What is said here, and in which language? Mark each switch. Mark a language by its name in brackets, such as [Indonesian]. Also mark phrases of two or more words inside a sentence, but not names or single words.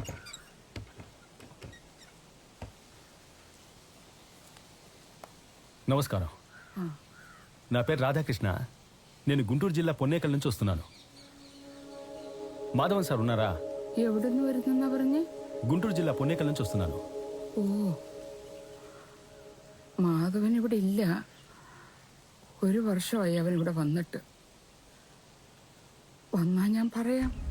[Telugu] నమస్కారం. నా పేరు రాధాకృష్ణ. నేను గుంటూరు జిల్లా పొన్నేకల్ నుంచి వస్తున్నాను. മാധവൻ സാർ ఉన్నారా? [Malayalam] എവിടുന്ന് വരുന്നെന്നാ പറഞ്ഞേ? [Telugu] ഗുണ്ടൂർ ജില്ല പൊന്നേക്കൽ నుంచి వస్తున్నాను. [Malayalam] ഓ, മാധവൻ ഇവിടെ ഇല്ല. ഒരു വർഷമായി അവൻ ഇവിടെ വന്നിട്ട്. വന്നാ ഞാൻ പറയാം.